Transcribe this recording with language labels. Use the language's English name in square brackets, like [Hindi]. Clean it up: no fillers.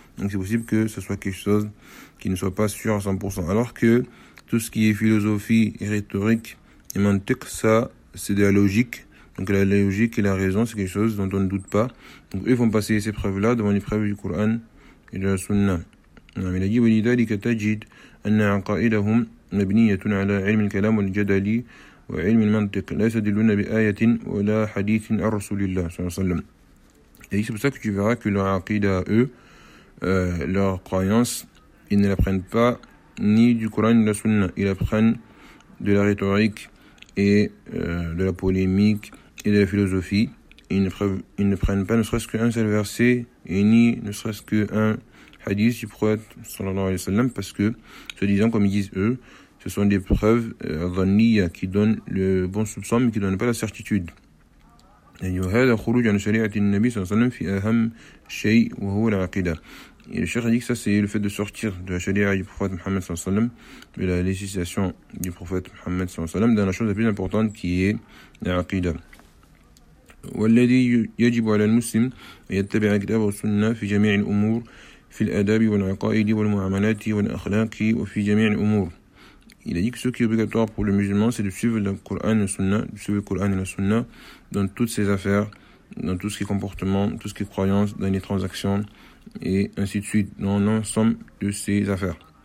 [French] Donc c'est possible que ce soit quelque chose qui ne soit pas sûr à 100%. Alors que tout ce qui est philosophie et rhétorique et mantiq, ça, c'est de la logique. Donc la logique et la raison, c'est quelque chose dont on ne doute pas. Donc eux, ils font passer ces preuves-là devant les preuves du Coran [Arabic] إلى سنة. نعم إلى جبل ذلك تجد أن عقائدهم مبنية على علم الكلام والجدل وعلم المنطق لا يستدلون بآية ولا حديث عن رسول الله صلى الله عليه وسلم. [French] Et c'est pour ça que tu verras que leur aqida à eux, leur croyance, ils ne l'apprennent pas ni du Coran ni de la Sunna. Ils apprennent de la rhétorique et de la polémique et de la philosophie. Ils ne prennent pas ne serait-ce qu'un seul verset et ni ne serait-ce qu'un hadith du prophète sallallahu alayhi wa sallam, parce que, soi-disant, comme ils disent eux, ce sont des preuves dhanniya qui donnent le bon soupçon mais qui ne donnent pas la certitude. [Arabic] هذا خروج عن شريعة النبي صلى الله عليه وسلم في أهم شيء وهو العقيدة. [French] الشيخ dit que ça c'est le fait de sortir de la charia du prophète Mohammed [Arabic] صلى الله عليه وسلم, [French] de la législation du prophète Mohammed صلى الله عليه وسلم, dans la chose la plus importante qui est العقيدة. [Arabic] والذي يجب على المسلم يتبع الكتاب والسنة في جميع الأمور في الآداب والعقائد والمعاملات والأخلاق وفي جميع الأمور. [French] Il a dit que ce qui est obligatoire pour le musulman, c'est de suivre le Coran et la Sunna, de suivre le Coran et la Sunna dans toutes ses affaires, dans tout ce qui est comportement, tout ce qui est croyance, dans les transactions, et ainsi de suite, dans l'ensemble de ses affaires.